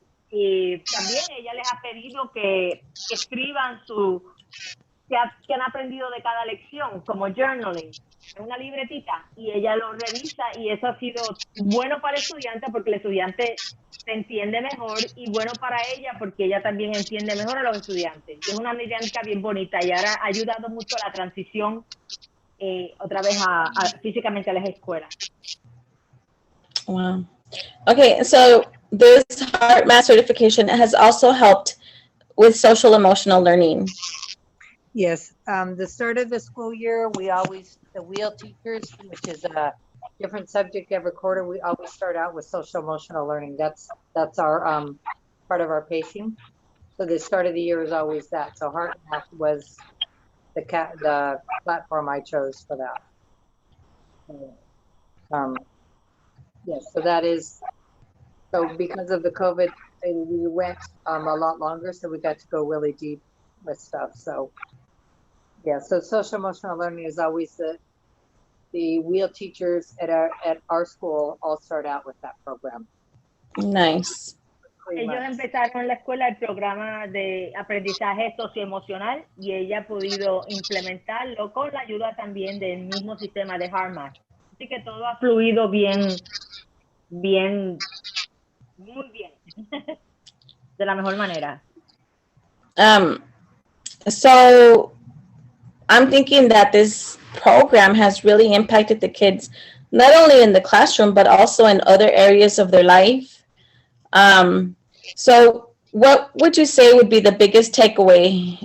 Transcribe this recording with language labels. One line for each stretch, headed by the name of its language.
Spanish: Y también ella les ha pedido que escriban que han aprendido de cada lección, como journaling, en una libretita, y ella lo revisa, y eso ha sido bueno para el estudiante porque el estudiante se entiende mejor, y bueno para ella porque ella también entiende mejor a los estudiantes. Y es una dinámica bien bonita y ahora ha ayudado mucho a la transición otra vez físicamente a las escuelas.
English: Wow. Okay, so this Heart Math certification has also helped with social emotional learning. Yes, the start of the school year, the wheel teachers, which is a different subject every quarter, we always start out with social emotional learning. That's our part of our pacing. So the start of the year is always that. So Heart Math was the platform I chose for that. Yes, so that is, so because of the COVID, we went a lot longer, so we got to go really deep with stuff. So yeah, so social emotional learning is always the wheel teachers at our school all start out with that program. Nice.
Spanish: Ellos empezaron en la escuela el programa de aprendizaje socioemocional y ella ha podido implementarlo con la ayuda también del mismo sistema de HeartMath. Así que todo ha fluido bien, muy bien, de la mejor manera.
English: So I'm thinking that this program has really impacted the kids, not only in the classroom, but also in other areas of their life. So what would you say would be the biggest takeaway?